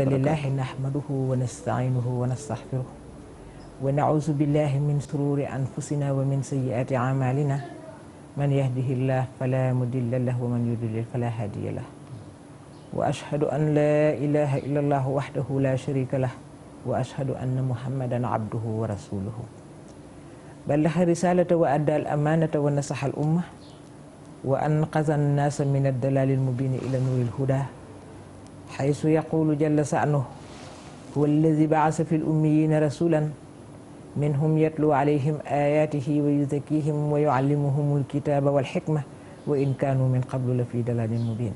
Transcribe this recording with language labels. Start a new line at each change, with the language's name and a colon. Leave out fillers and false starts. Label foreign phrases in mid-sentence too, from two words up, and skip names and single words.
Arabic: الحمد لله نحمده ونستعينه ونستغفره ونعوذ بالله من شرور أنفسنا ومن سيئات أعمالنا من يهده الله فلا مضل له ومن يضلل فلا هادي له وأشهد أن لا إله إلا الله وحده لا شريك له وأشهد أن محمدا عبده ورسوله بلغ الرسالة وأدى الأمانة ونصح الأمة وأنقذ الناس من الضلال المبين إلى نور الهدى حيث يقول جل شأنه هو الذي بعث في الأميين رسولا منهم يتلو عليهم آياته ويزكيهم ويعلمهم الكتاب والحكمة وإن كانوا من قبل لفي ضلال مبين.